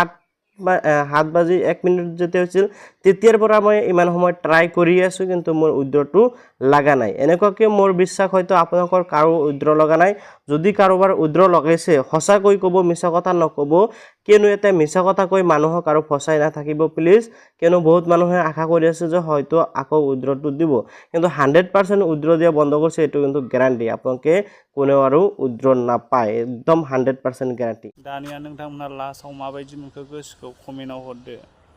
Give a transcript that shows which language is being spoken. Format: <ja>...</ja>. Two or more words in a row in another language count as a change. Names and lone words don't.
<as>7:01 যেতে হৈছিল তেতিয়াৰ পৰা মই ইমান সময় ট্ৰাই কৰি আছো কিন্তু মোৰ উইথড্ৰটো লাগা নাই এনেকুৱাকে মোৰ বিশ্বাস হয়তো আপোনালোকৰ কাৰো উইথড্ৰ লগা নাই যদি কাৰোবাৰ উইথড্ৰ লগাইছে হসাকৈ ক'ব মিছা কথা নকব কিয়নো এটা মিছা কথা কৈ মানুহক আৰু ফসাই না থাকিব প্লিজ কিয়নো বহুত মানুহে আশা কৰি আছে যে হয়তো আকৌ উইথড্ৰটো দিব কিন্তু 100% উইথড্ৰ দিয়া বন্ধ কৰিছে এটো কিন্তু গ্যাৰান্টি আপোনালোকে কোনেও আৰু উইথড্ৰ নাপায় একদম 100% গ্যাৰান্টি</as> <brx>दानिया नोंथांमोना लास्टआव माबायदि मोनखो गोसोखौ कमेन्टआव हरदो</brx>